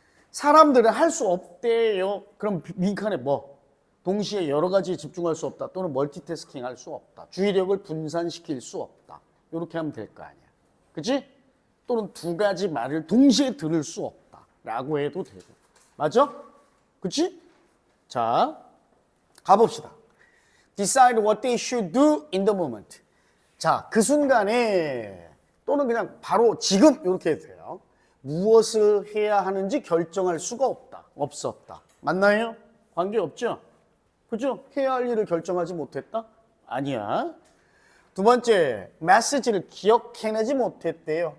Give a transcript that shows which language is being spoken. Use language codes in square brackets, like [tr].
[ko] 사람들은 할 수 없대요. 그럼 빈칸에 뭐? 동시에 여러 가지에 집중할 수 없다 또는 멀티태스킹 할 수 없다. 주의력을 분산시킬 수 없다. 이렇게 하면 될 거 아니야. 그치? 또는 두 가지 말을 동시에 들을 수 없다 라고 해도 되고 맞아? 그치? 자, 가봅시다. [en] Decide what they should do in the moment. [ko] 자, 그 순간에 또는 그냥 바로 지금 이렇게 해도 돼요. 무엇을 해야 하는지 결정할 수가 없다. 없었다. 맞나요? 관계없죠? 그죠? 해야 할 일을 결정하지 못했다? 아니야. 두 번째, 메시지를 기억해내지 못했대요.